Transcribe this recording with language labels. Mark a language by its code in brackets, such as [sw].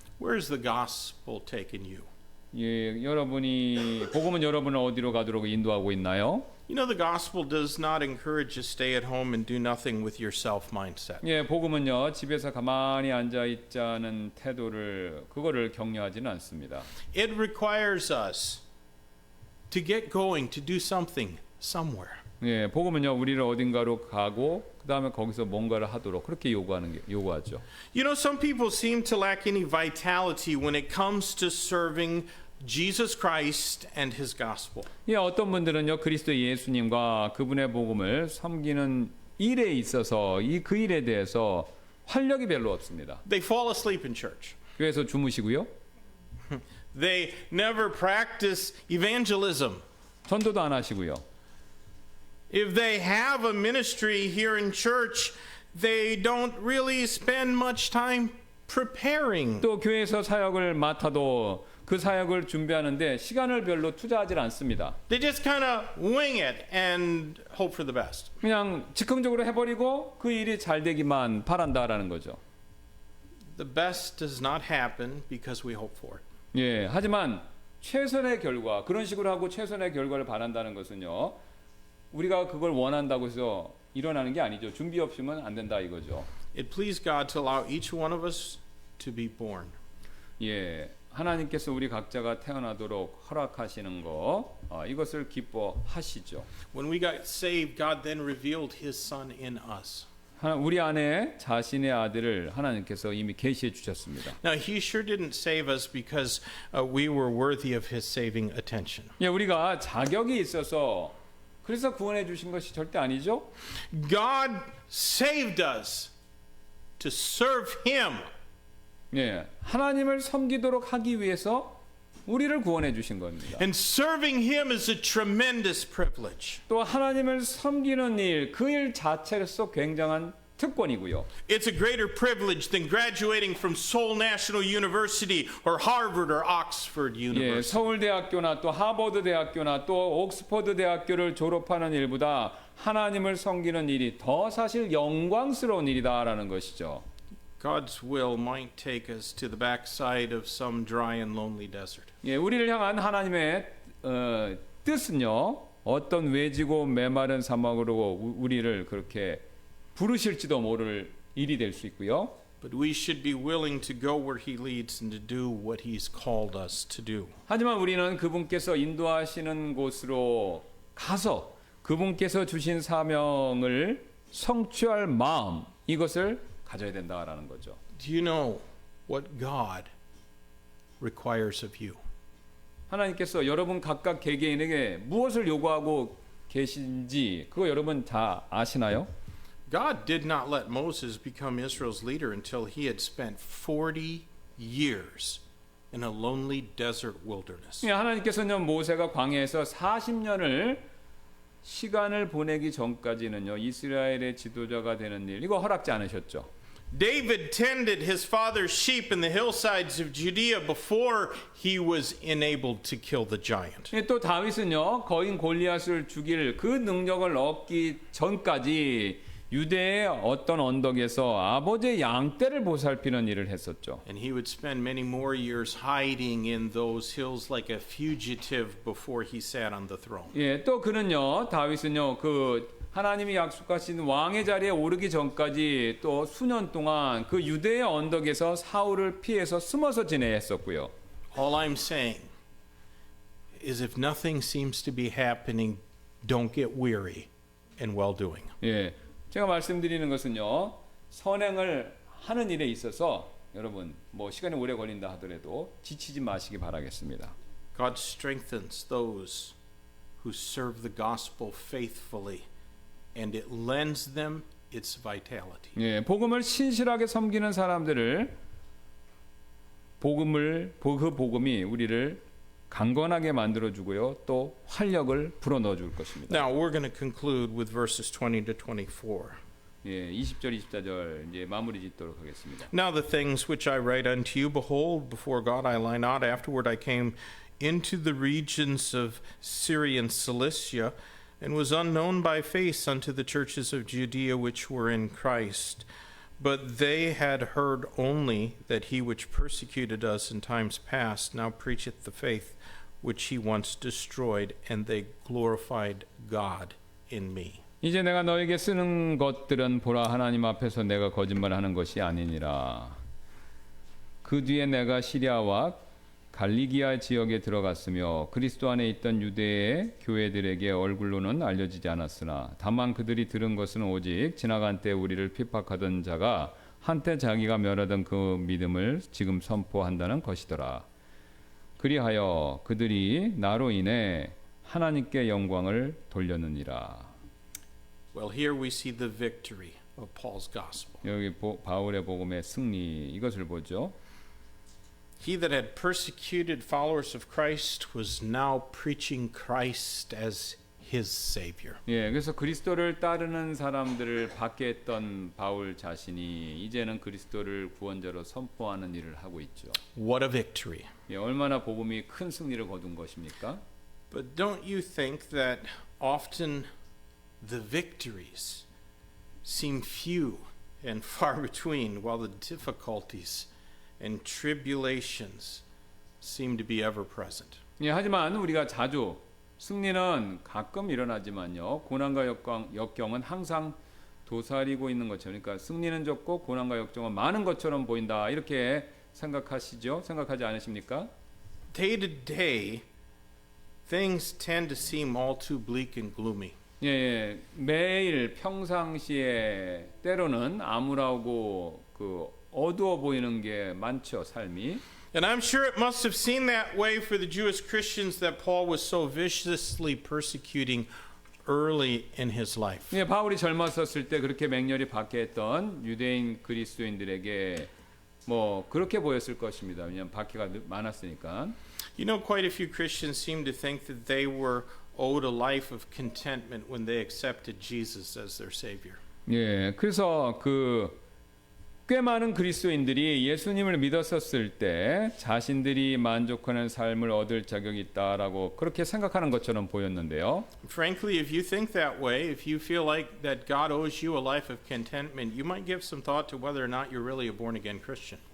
[en] Where's the gospel taken you? [ko] 예, 복음은 여러분을 어디로 가도록 인도하고 있나요? [en] You know, the gospel does not encourage you to stay at home and do nothing with your self mindset. [ko] 예, 복음은요 집에서 가만히 앉아 있자는 그거를 격려하지는 않습니다. [en] It requires us to get going, to do something somewhere. [ko] 예, 복음은요 우리를 어딘가로 가고 그 다음에 거기서 뭔가를 하도록 그렇게 요구하죠. [en] You know, some people seem to lack any vitality when it comes to serving Jesus Christ and His gospel. [ko] 예, 어떤 분들은요 그리스도 예수님과 그분의 복음을 섬기는 일에 있어서 그 일에 대해서 활력이 별로 없습니다. [en] They fall asleep in church. [ko] 교회에서 주무시고요. [en] They never practice evangelism. [ko] 전도도 안 하시고요. [en] If they have a ministry here in church, they don't really spend much time preparing. [ko] 또 교회에서 사역을 맡아도 그 사역을 준비하는데 시간을 별로 투자하지 않습니다. [en] They just kind of wing it and hope for the best. [ko] 그냥 즉흥적으로 해버리고 그 일이 잘 되기만 바란다라는 거죠. [en] The best does not happen because we hope for it. [ko] 예, 하지만 최선의 결과 그런 식으로 하고 최선의 결과를 바란다는 것은요. 우리가 그걸 원한다고 해서 일어나는 게 아니죠. 준비 없으면 안 된다 이거죠. [en] It pleased God to allow each one of us to be born. [ko] 예, 하나님께서 우리 각자가 태어나도록 허락하시는 거 이것을 기뻐하시죠. [en] When we got saved, God then revealed His Son in us. [ko] 우리 안에 자신의 아들을 하나님께서 이미 계시해 주셨습니다. [en] Now, He sure didn't save us because we were worthy of His saving attention. [ko] 예, 우리가 자격이 있어서 그래서 구원해 주신 것이 절대 아니죠. [en] God saved us to serve Him. [ko] 예, 하나님을 섬기도록 하기 위해서 우리를 구원해 주신 겁니다. [en] And serving Him is a tremendous privilege. [ko] 또 하나님을 섬기는 일, 그 일 자체로서 굉장한 특권이고요. [en] It's a greater privilege than graduating from Seoul National University or Harvard or Oxford [ko] 예, [en] University. [ko] 서울대학교나 또 하버드 대학교나 또 옥스퍼드 대학교를 졸업하는 일보다 하나님을 섬기는 일이 더 사실 영광스러운 일이다라는 것이죠. [en] God's will might take us to the backside of some dry and lonely desert. [ko] 예, 우리를 향한 하나님의 뜻은요. 어떤 외지고 메마른 사막으로 우리를 그렇게 부르실지도 모를 일이 될 수 있고요. [en] But we should be willing to go where He leads and to do what He's called us to do. [ko] 하지만 우리는 그분께서 인도하시는 곳으로 가서 그분께서 주신 사명을 성취할 마음 이것을 가져야 된다라는 거죠. [en] Do you know what God requires of you? [ko] 하나님께서 여러분 각각 개개인에게 무엇을 요구하고 계신지 그거 여러분 다 아시나요? [en] God did not let Moses become Israel's leader until he had spent 40 years in a lonely desert wilderness. [ko] 하나님께서는 모세가 광야에서 40년을 시간을 보내기 전까지는요 이스라엘의 지도자가 되는 일 이거 허락지 않으셨죠. [en] David tended his father's sheep in the hillsides of Judea before he was enabled to kill the giant. [ko] 또 다윗은요 거인 골리앗을 죽일 그 능력을 얻기 전까지 유대의 어떤 언덕에서 아버지의 양떼를 보살피는 일을 했었죠. [en] And he would spend many more years hiding in those hills like a fugitive before he sat on the throne. [ko] 예, 또 그는요 다윗은요 그 하나님이 약속하신 왕의 자리에 오르기 전까지 또 수년 동안 그 유대의 언덕에서 사울을 피해서 숨어서 지내했었고요. [en] All I'm saying is if nothing seems to be happening, don't get weary in well-doing. [ko] 예, 제가 말씀드리는 것은요, 선행을 하는 일에 있어서 여러분 뭐 시간이 오래 걸린다 하더라도 지치지 마시기 바라겠습니다. [en] God strengthens those who serve the gospel faithfully, and it lends them its vitality. [ko] 예, 복음을 신실하게 섬기는 사람들을 그 복음이 우리를 강건하게 만들어 주고요. 또 활력을 불어넣어 줄 것입니다. [en] Now we're going to conclude with verses 20 to 24. [ko] 예, 20절 24절 이제 마무리 짓도록 하겠습니다. [en] Now the things which I write unto you, behold, before God I lie not. Afterward I came into the regions of Syria and Cilicia, and was unknown by face unto the churches of Judea which were in Christ. But they had heard only that he which persecuted us in times past now preacheth the faith which he once destroyed, and they glorified God in me. [ko] 이제 내가 너에게 쓰는 것들은 보라 하나님 앞에서 내가 거짓말하는 것이 아니니라. 그 뒤에 내가 시리아와 갈리기아 지역에 들어갔으며 그리스도 안에 있던 유대의 교회들에게 얼굴로는 알려지지 않았으나 다만 그들이 들은 것은 오직 지나간 때 우리를 핍박하던 자가 한때 자기가 멸하던 그 믿음을 지금 선포한다는 것이더라. 그리하여 그들이 나로 인해 하나님께 영광을 돌렸느니라. [en] Well, here we see the victory of Paul's gospel. [ko] 여기 바울의 복음의 승리 이것을 보죠. [en] He that had persecuted followers of Christ was now preaching Christ as his Savior. [ko] 예, 그래서 그리스도를 따르는 사람들을 받게 했던 바울 자신이 이제는 그리스도를 구원자로 선포하는 일을 하고 있죠. [en] What a victory. [ko] 예, 얼마나 복음이 큰 승리를 거둔 것입니까? [en] But don't you think that often the victories seem few and far between, while the difficulties and tribulations seem to be ever present? [ko] 예, 하지만 우리가 자주 승리는 가끔 일어나지만요, 고난과 역경은 항상 도사리고 있는 것처럼, 그러니까 승리는 적고 고난과 역경은 많은 것처럼 보인다 이렇게 생각하시죠? 생각하지 않으십니까? [en] Day to day, things tend to seem all too bleak and gloomy. [ko] 예, 매일 평상시에 때로는 암울하고 그 어두워 보이는 게 많죠, 삶이. [en] And I'm sure it must have seemed that way for the Jewish Christians that Paul was so viciously persecuting early in his life. [ko] 예, 바울이 젊었었을 때 그렇게 맹렬히 박해했던 유대인 그리스도인들에게 뭐 그렇게 보였을 것입니다. 왜냐하면 박해가 많았으니까. [en] You know, quite a few Christians seem to think that they were owed a life of contentment when they accepted Jesus as their Savior. [ko] 예, 그래서 꽤 많은 그리스도인들이 예수님을 믿었었을 때 자신들이 만족하는 삶을 얻을 자격이 있다라고 그렇게 생각하는 것처럼 보였는데요. [en] Frankly, if you think that way, if you feel like that God owes you a life of contentment, you might give some thought to whether or not you're really a born-again Christian.